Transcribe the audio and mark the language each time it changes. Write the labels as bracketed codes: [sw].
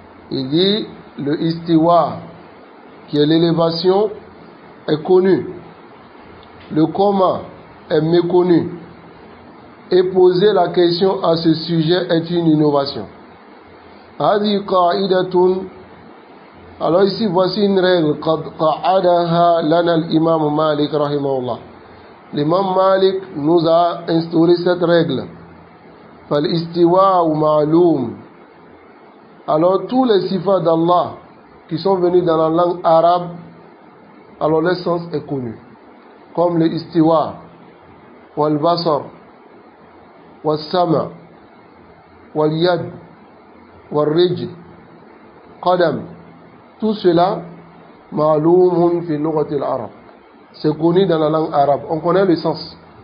[fr] Il dit le istiwa, qui est l'élévation, est connu, le comment est méconnu, et poser la question à ce sujet est une innovation. [ar] هذه قاعدة. [fr] Alors ici voici une règle [ar] قد قعدها لنا الإمام مالك رحمه الله. [fr] L'imam Malik nous a instauré cette règle. [ar] فالاستواء معلوم. [fr] Alors tous les sifats d'Allah qui sont venus dans la langue arabe, alors leur sens est connu, comme le istiwa, [ar] wal basar, wal sama, wal yad, والرجل قدم, [fr] tout cela [ar] معلوم في لغة العرب, [fr] c'est connu dans la langue arabe, on connaît le sens.